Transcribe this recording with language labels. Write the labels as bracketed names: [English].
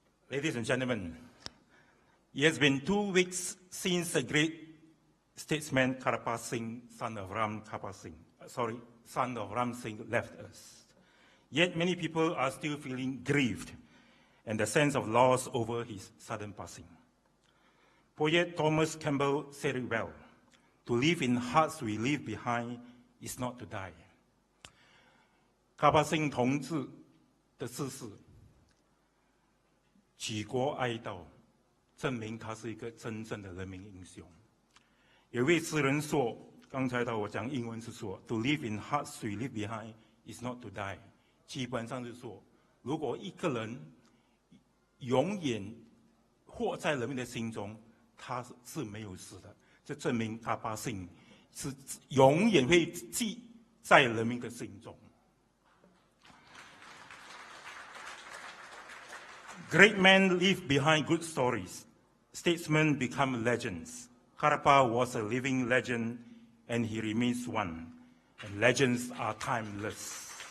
[English] Ladies and gentlemen, it has been 2 weeks since the great statesman Karpal Singh, son of Ram Singh, left us. Yet many people are still feeling grieved and the sense of loss over his sudden passing. Poet Thomas Campbell said it well: to live in hearts we leave behind is not to die. [Chinese] Karpal Singh 同志的逝世，举国哀悼，证明他是一个真正的人民英雄。有位诗人说，刚才我讲英文是说 ， [English] to live in hearts we leave behind is not to die。 [Chinese] 基本上是说，如果一个人永远活在人民的心中，他是没有死的。这证明Karpal Singh是永远会记在人民的心中。 [English] Great men leave behind good stories. Statesmen become legends. Karpal was a living legend, and he remains one. And legends are timeless.